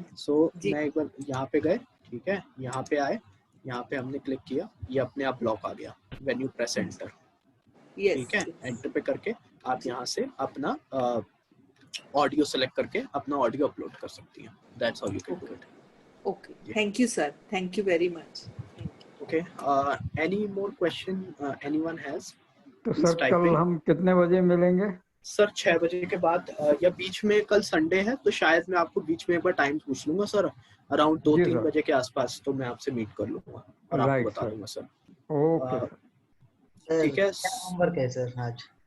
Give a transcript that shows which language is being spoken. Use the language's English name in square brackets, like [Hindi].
[Hindi] सो मैं एक बार यहाँ पे गए, ठीक है, यहाँ पे आए, यहाँ पे हमने क्लिक किया, ये अपने आप ब्लॉक आ गया [English] when you press enter, [Hindi] ठीक है। एंटर पे करके आप यहाँ से अपना ऑडियो सेलेक्ट करके अपना ऑडियो अपलोड कर सकती हैं, [English] That's how you can do it. Okay, thank you sir, thank you very much. Okay. Any more question anyone has? [Hindi] तो सर कल हम कितने बजे मिलेंगे? सर 6 बजे के बाद या बीच में, कल संडे है तो शायद मैं आपको बीच में एक बार टाइम पूछ लूंगा सर, अराउंड 2-3 बजे के आसपास, तो मैं आपसे मीट कर लूंगा और आपको बता दूंगा सर। [English] okay [Hindi] ठीक है। होमवर्क है सर आज?